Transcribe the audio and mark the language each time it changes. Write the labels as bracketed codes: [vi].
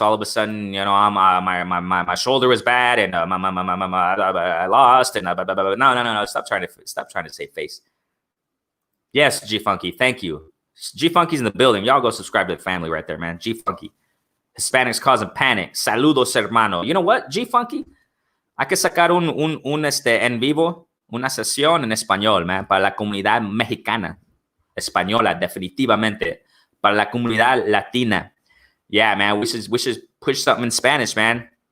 [en] All of a sudden, you know, my shoulder was bad, and I lost, and no. Stop trying to save face. Yes, G Funky, thank you. G Funky's in the building. Y'all go subscribe to the family right there, man. G Funky, Hispanics causing panic. [es] Saludos, hermano. [en] You know what, G Funky? [es] Hay que sacar un en vivo, una sesión en español, man, para la comunidad mexicana, española, definitivamente, para la comunidad latina. [en] Yeah, man, we should push something in Spanish, man.